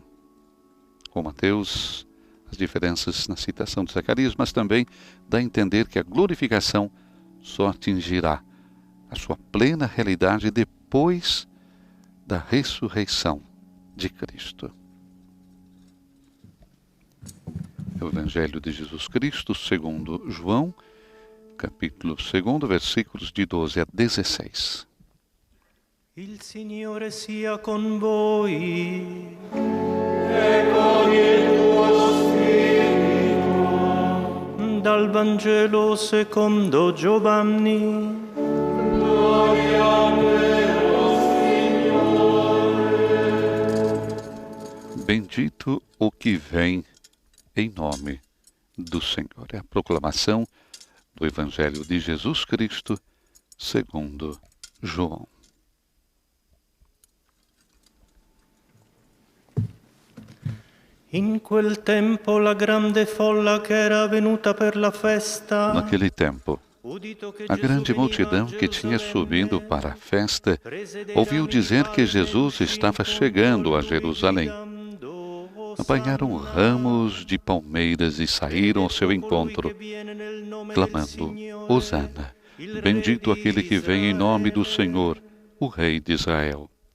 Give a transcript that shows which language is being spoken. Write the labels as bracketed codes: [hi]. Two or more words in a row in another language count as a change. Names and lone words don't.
[pt] Com Mateus, as diferenças na citação de Zacarias, mas também dá a entender que a glorificação só atingirá a sua plena realidade depois da ressurreição de Cristo. O Evangelho de Jesus Cristo, segundo João, capítulo 2, versículos de 12 a 16. [it] Il Signore sia con voi. E con il tuo spirito. Dal Vangelo secondo Giovanni. Gloria a te, Signore. [pt] Bendito o que vem em nome do Senhor. É a proclamação do Evangelho de Jesus Cristo, segundo João. [it] In quel tempo la grande folla che era venuta per la festa. [pt] Naquele tempo, a grande multidão que tinha subido para a festa ouviu dizer que Jesus estava chegando a Jerusalém. Apanharam ramos de palmeiras e saíram ao seu encontro, clamando: Hosana, bendito aquele que vem em nome do Senhor, o Rei de Israel.